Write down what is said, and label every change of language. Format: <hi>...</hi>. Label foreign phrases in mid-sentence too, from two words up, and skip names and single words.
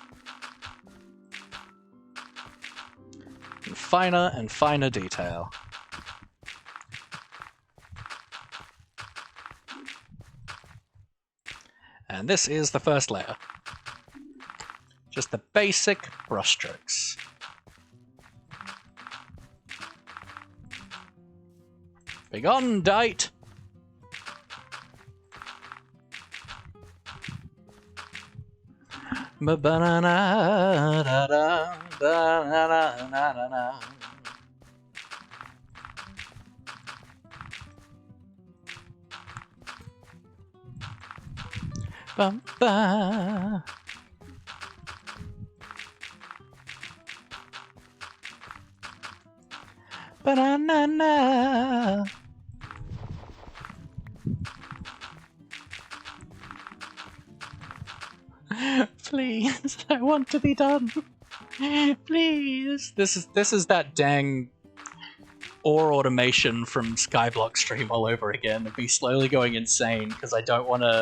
<en>Finer and finer detail. And this is the first layer. Just the basic brushstrokes. Begone, dite! Ba-ba-na-na-da-da, ba-na-na-na-na-na. Ba-ba. Ba-na-na-na. Please, I want to be done. Please. This is that dang ore automation from Skyblock stream all over again of me slowly going insane because I don't want to.</en>